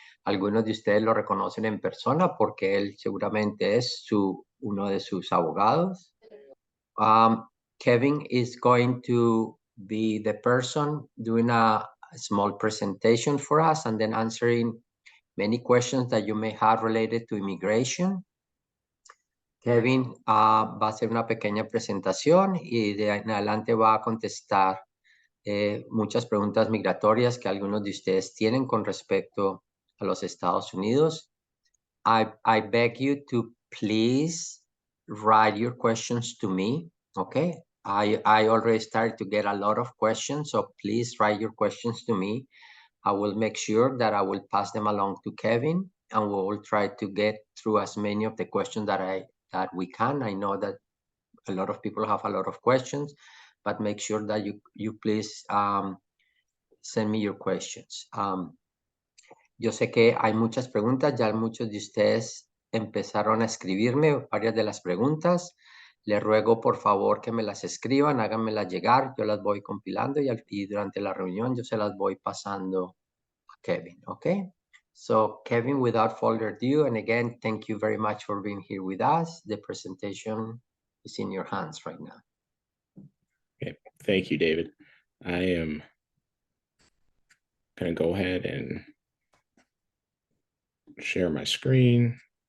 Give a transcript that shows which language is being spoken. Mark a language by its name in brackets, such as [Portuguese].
[Spanish] Algunos de ustedes lo reconocen en persona porque él seguramente es uno de sus abogados. [English] Kevin is going to be the person doing a small presentation for us and then answering many questions that you may have related to immigration. [Spanish] Kevin va a hacer una pequeña presentación y de ahí en adelante va a contestar muchas preguntas migratorias que algunos de ustedes tienen con respecto a los Estados Unidos. [English] I beg you to please write your questions to me, okay? I already started to get a lot of questions, so please write your questions to me. I will make sure that I will pass them along to Kevin, and we will try to get through as many of the questions that we can. I know that a lot of people have a lot of questions, but make sure that you please send me your questions. [Spanish] Yo sé que hay muchas preguntas, ya muchos de ustedes empezaron a escribirme varias de las preguntas. Les ruego por favor que me las escriban, háganmelas llegar, yo las voy compilando y durante la reunión yo se las voy pasando a Kevin, okay? [English] So Kevin, without further ado, and again, thank you very much for being here with us. The presentation is in your hands right now. Okay, thank you, David. I am going to go ahead and share my screen.